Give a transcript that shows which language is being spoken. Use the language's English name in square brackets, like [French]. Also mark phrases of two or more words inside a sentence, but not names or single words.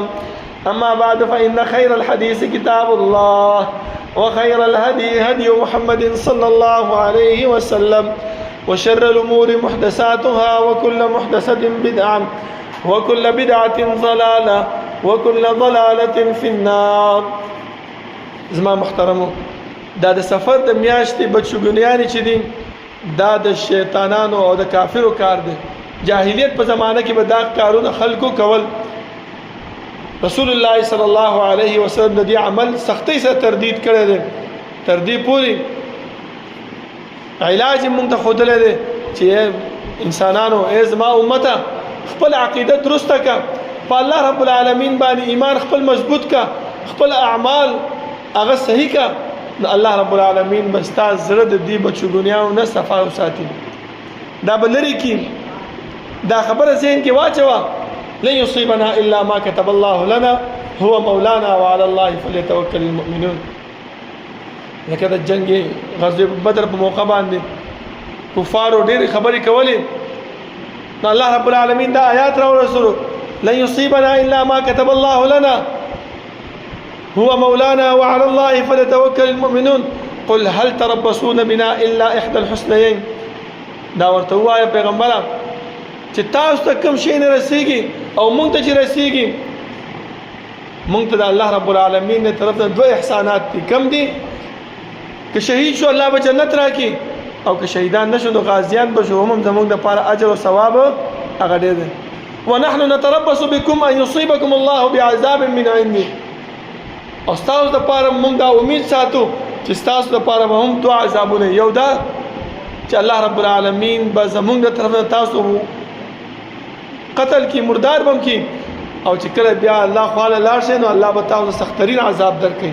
[Arabic] أما بعد، فإن خير الحديث كتاب الله، وخير الهدي هدي محمد صلى الله عليه وسلم، وشر الأمور محدثاتها، وكل محدثة بدعة، وكل بدعة ضلالة، وكل ضلالة في النار. [Pashto] زما محترمو، دا د سفر د میاشتې بدشګونیانې چې دي دا د شیطانانو او د کافرو کار دی. جاهلیت په زمانه کې به دا کارونه خلکو کول. [Arabic] رسول الله صلی الله علیه وسلم [Pashto] د دې عمل سختۍ سره تردید کړی دی. تر دې پورې علاج موږ ته ښودلی دی چې انسانانو ای زما امته خپل عقیده درسته کا، په [Arabic] الله رب العالمین [Pashto] باندې ایمان خپل مضبوط کا، خپل اعمال هغه صحیح کا، نو [Arabic] الله رب العالمین [Pashto] به ستا زړه د دې بدشګونیانو نه صفا وساتي. دا به لرې کړي. دا خبره ذهن کې واچوه، [Arabic] لن يصيبنا الا ما كتب الله لنا هو مولانا وعلى الله فليتوكل المؤمنون. [Pashto] لکه د جنگ غزوه بدر په موقع باندې کفارو ډېرې خبرې کولې، نو [Arabic] الله رب العالمین [Pashto] دا آیات راورسولو، [Arabic] لن يصيبنا الا ما كتب الله لنا هو مولانا وعلى الله فليتوكل المؤمنون قل هل تربصون بنا الا احدى الحسنيين. [Pashto] دا ورته وایه پیغمبره چې تاسو ته کوم شی نه رسیږي او مونږ ته چې رسیږي، مونږ ته د [Arabic] الله رب العالمین [Pashto] نه طرف نه دوه احسانات دي. کم دي؟ که شهید شو الله به جنت راکړي، او که شهیدان نشو نو غازیان به شو، هم زمونږ دپاره اجر او ثواب هغه ډېر دی. [Arabic] ونحن نتربص بكم ان يصيبكم الله بعذاب من عنده. [Pashto] او ستاسو دپاره مونږ دا امید ساتو چې ستاسو دپاره به هم دوه عذابونه، یو دا چې [Arabic] الله رب العالمین [Pashto] به زمونږ د طرف نه تاسو قتل کی، مردار بم کی، او چې کله بیا الله خواله لاړ شي نو الله به تاسو سخترین عذاب درکړي.